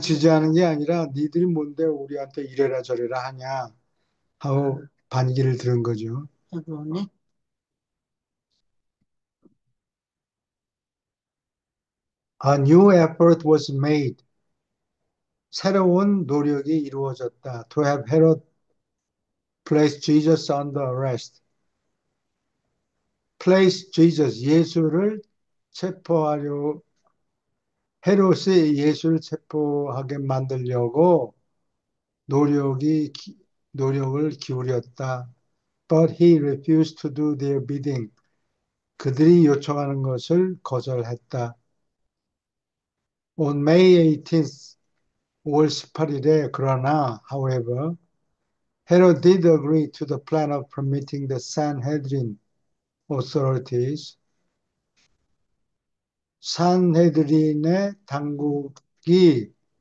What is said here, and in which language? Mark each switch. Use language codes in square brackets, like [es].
[ko] 지지하는 게 아니라 니들이 뭔데 우리한테 이래라 저래라 하냐 하고 반기를 들은 거죠. 헤브론이? [en] A new effort was made. [ko] 새로운 노력이 이루어졌다. [en] To have Herod place Jesus under arrest. Place Jesus, [ko] 예수를 체포하려, 헤롯이 예수를 체포하게 만들려고 노력을 기울였다. [en] But he refused to do their bidding. [ko] 그들이 요청하는 것을 거절했다. [en] On May 18th, [ko] 5월 18일에 그러나, [en] however, Herod did agree to the plan of permitting the Sanhedrin authorities [ko] 산헤드린의 당국이